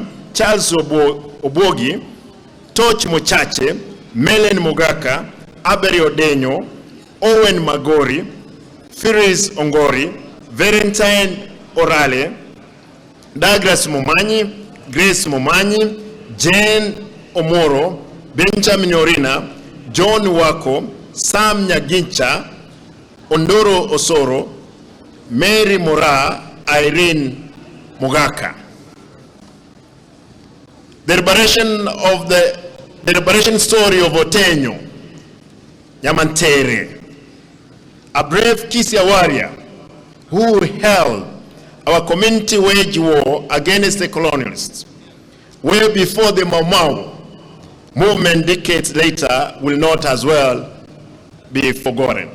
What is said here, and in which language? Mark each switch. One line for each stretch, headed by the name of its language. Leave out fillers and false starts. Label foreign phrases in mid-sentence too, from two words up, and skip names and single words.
English: Charles Obogi, Toch Mochache, Melen Mugaka, Aberi Odenyo, Owen Magori, Firis Ongori, Valentine Orale, Douglas Momanyi, Grace Momanyi, Jane Omoro, Benjamin Orina, John Wako, Sam Nyagincha, Ondoro Osoro, Mary Mora, Irene Mugaka. The liberation story of Otenyo, Yamantere, a brave Kisia warrior who held our community wage war against the colonialists, way before the Mau Mau movement decades later, will not as well be forgotten.